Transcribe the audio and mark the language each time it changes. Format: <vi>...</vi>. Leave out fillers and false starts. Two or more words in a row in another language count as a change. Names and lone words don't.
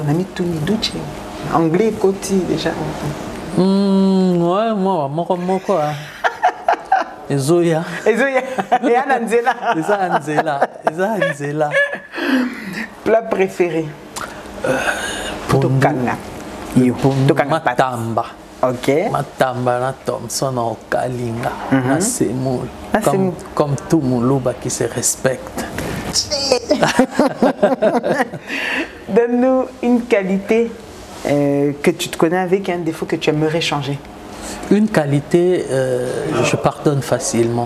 <fr>On a mis Tony Duce. Anglais, côté déjà. Ouais, moi, quoi. Ezoya. Ezoya. Et Anzela. Anzela. Plat préféré. Pour Matamba. Ok.</fr> <ln>Matamba na Thompson na Okalinga. Na semoule.</ln> <fr>Comme tout Moulouba qui se respecte. Donne-nous une qualité que tu te connais avec et un défaut que tu aimerais changer. Une qualité, je pardonne facilement.</fr>